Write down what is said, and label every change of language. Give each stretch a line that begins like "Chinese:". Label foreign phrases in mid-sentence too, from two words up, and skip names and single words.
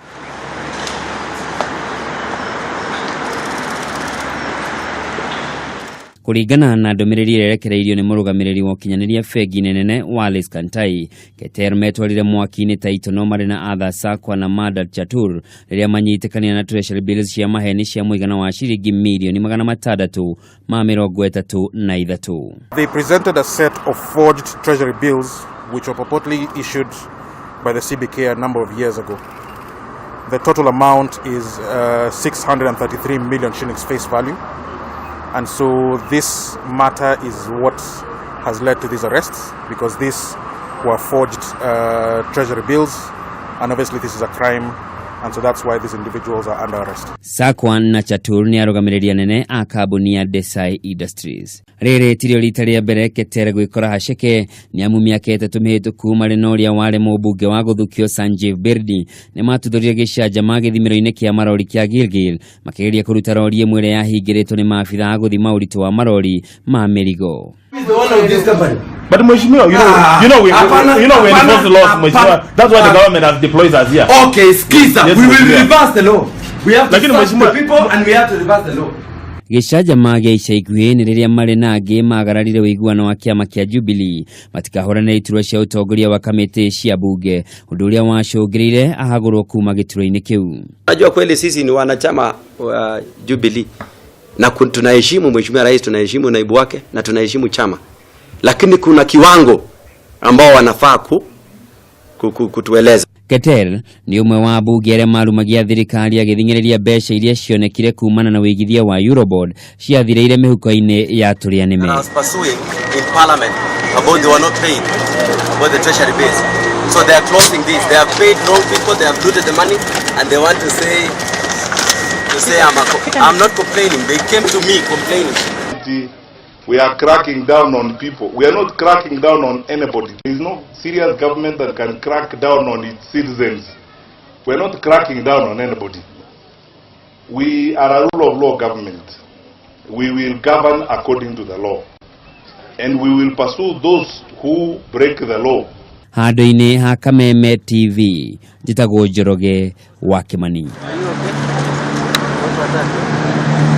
Kikuyu: Kuringana na ndomereri irekereirio ni murugamiriri wa kinyanĩria bengi nene Wallace Kantai, Keter metwarire mwaki-ini ta itono mari na atha Sakwa na Madat Chatur riria manyitikania na
English: treasury bills
Kikuyu: cia maheni cia muigana wa ciringi milioni 633.
English: They presented a set of forged treasury bills which were purportedly issued by the CBK a number of years ago. The total amount is 633 million shillings face value. And so this matter is what has led to these arrests, because these were forged treasury bills, and obviously this is a crime, and so that's why these individuals are under arrest.
Kikuyu: Sakwa na Chatur ni arũgamĩrĩri nene a kambuni ya Desai Industries. Rĩrĩ tirio rita rĩa mbere Keter gwĩkora haceke ni amu mĩaka 3 mĩhĩtũku marĩ na ũrĩa warĩ mũmbunge wa gũthukio Sanjeev Birdi nĩ matuthũrire gĩcanjama gĩthimĩro-inĩ kĩa marori kĩa Gilgil makĩgeria kũruta rori ĩmwe ĩrĩa yahingĩrĩtwo nĩ maabithaa a gũthima ũritũ wa marori ma mĩrigo.
English: But Mheshimiwa, you know we enforce the laws, Mheshimiwa. That's why the government has deployed us here. Okay, skiza, we will reverse the law. We have to stop the people and we have to reverse the law.
Kikuyu: Gĩcanjama gĩa ica ikuhĩ nĩ rĩrĩa marĩ na angĩ magararire ũiguano wa kĩama kĩa Jubilee matikahũranĩra iturwa cia ũtongoria wa kamĩtĩ cia bunge, ũndũ ũrĩa wacũngĩrĩire ahagũrwo kuma gĩturwa-inĩ kĩu.
Swahili: Najua kweli sisi ni wanachama wa Jubilee na tunaheshimu Mheshimiwa Rais, tunaheshimu naibu wake na tunaheshimu chama. Lakini kuna kiwango ambao wanafaa kutueleza.
Kikuyu: Keter ni umwe wa bunge arĩa marumagia thirikari agĩthing'ĩrĩria mbeca iria cionekire kumana na wĩigithia wa Eurobond ciathireire mĩhuko-inĩ ya tũrĩa nĩme.
English: I was pursuing in parliament about they were not paying about the treasury bills. So they are closing this. They have paid wrong people, they have looted the money, and they want to say I'm not complaining. They came to me complaining. We are cracking down on people. We are not cracking down on anybody. There is no serious government that can crack down on its citizens. We are not cracking down on anybody. We are a rule of law government. We will govern according to the law. And we will pursue those who break the law.
Kikuyu: Handũ-inĩ ha Kameme TV, njĩtagwo Njoroge wa Kimani.